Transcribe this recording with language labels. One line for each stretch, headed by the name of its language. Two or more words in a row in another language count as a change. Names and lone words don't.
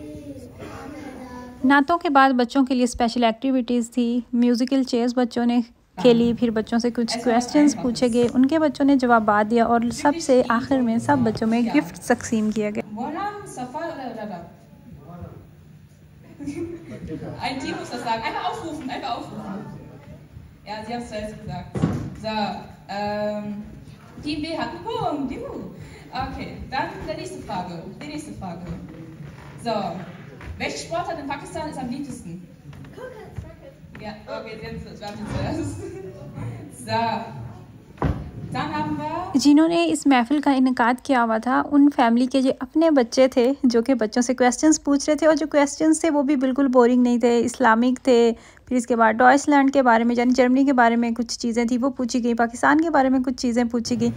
Hindi: नातों के बाद बच्चों के लिए
English: स्पेशल एक्टिविटीज़
Hindi: थी।
English: म्यूज़िकल चेयर्स
Hindi: बच्चों ने खेली, फिर बच्चों से कुछ क्वेश्चंस पूछे गए, उनके बच्चों ने जवाब दिया और सबसे आखिर में सब बच्चों में गिफ्ट तकसीम किया गया।
German: Ein Team muss das sagen. Einfach aufrufen, einfach aufrufen. Ja, sie haben es zuerst gesagt. So, Team B hat einen Punkt. Juhu. Okay, dann die nächste Frage. So, welche Sportart in Pakistan ist am beliebtesten? Ja, okay, jetzt warten zuerst. So.
Hindi: जिन्होंने इस महफिल का इनेकाद किया हुआ था, उन फैमिली के जो अपने बच्चे थे जो कि बच्चों से क्वेश्चंस पूछ रहे थे, और जो क्वेश्चंस थे वो भी बिल्कुल बोरिंग नहीं थे, इस्लामिक थे। फिर इसके बाद डॉइचलैंड के बारे में यानी जर्मनी के बारे में कुछ चीज़ें थी वो पूछी गई, पाकिस्तान के बारे में कुछ चीज़ें पूछी गई।